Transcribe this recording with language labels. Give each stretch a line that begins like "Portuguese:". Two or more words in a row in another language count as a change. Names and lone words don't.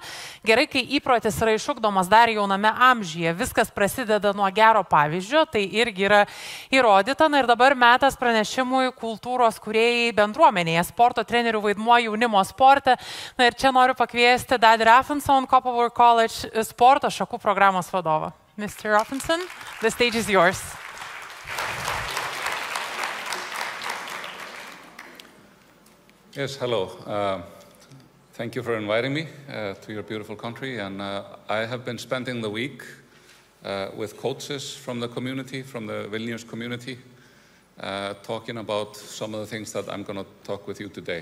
Lithuanian: Gerai, kai įprotis yra išugdomas dar jauname amžiuje, viskas prasideda nuo gero pavyzdžio, tai irgi yra įrodyta. Na ir dabar metas pranešimui kultūros kūrėjai bendruomenėje, sporto trenerių vaidmuo jaunimo sporte. Na ir čia noriu pakviesti Daði Rafnsson, Kopavogur College sporto šakų programos vadovą.
English: Mr. Rafnsson, the stage is yours. Yes, hello. Thank you for inviting me to your beautiful country. And I have been spending the week with coaches from the community, from the Vilniaus community, talking about some of the things that I'm going to talk with you today.